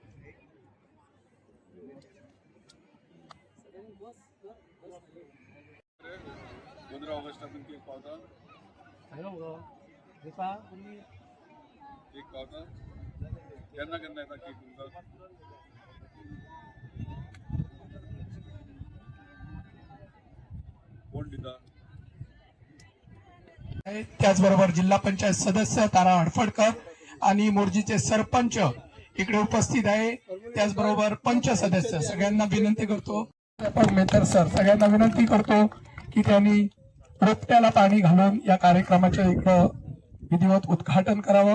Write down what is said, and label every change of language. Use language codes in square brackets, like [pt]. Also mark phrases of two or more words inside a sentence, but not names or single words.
[kok] 15 ऑगस्टातून केक पावता केक पावता केन्ना केन्ना येता केक तुमकां कोण दिता. [mr] त्याचबरोबर जिल्हा पंचायत सदस्य तारा हडफडकर आणि मोर्जीचे सरपंच इकडे उपस्थित आहे. त्याचबरोबर पंच सदस्य सगळ्यांना विनंती करतो मेहतर सर सगळ्यांना विनंती करतो की त्यांनी रोपट्याला पाणी घालून या कार्यक्रमाचे इकडं विधिवत उद्घाटन करावं.